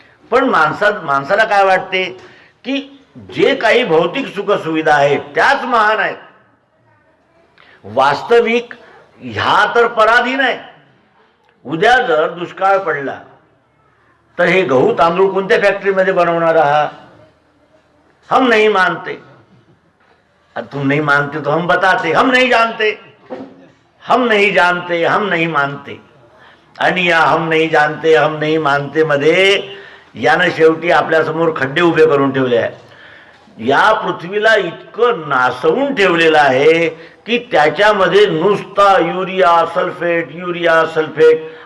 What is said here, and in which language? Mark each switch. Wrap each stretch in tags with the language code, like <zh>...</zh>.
<mr>पण माणसाला काय वाटते की जे काही भौतिक सुख सुविधा आहेत त्याच महान आहेत. वास्तविक ह्या तर पराधीन आहे. उद्या जर दुष्काळ पडला तर हे गहू तांदूळ कोणत्या फॅक्टरीमध्ये बनवणार आहात?</mr> <hi>हम नहीं मानते. तुम नहीं मानते तो हम बताते. हम नहीं जानते, हम नहीं जानते, हम नहीं मानते.</hi> <mr>आणि या</mr> <hi>हम नहीं जानते, हम नहीं मानते</hi> <mr>मध्ये यानं शेवटी आपल्यासमोर खड्डे उभे करून ठेवले आहे. या पृथ्वीला इतकं नासवून ठेवलेलं आहे की त्याच्यामध्ये नुसता युरिया सल्फेट, युरिया सल्फेट.</mr>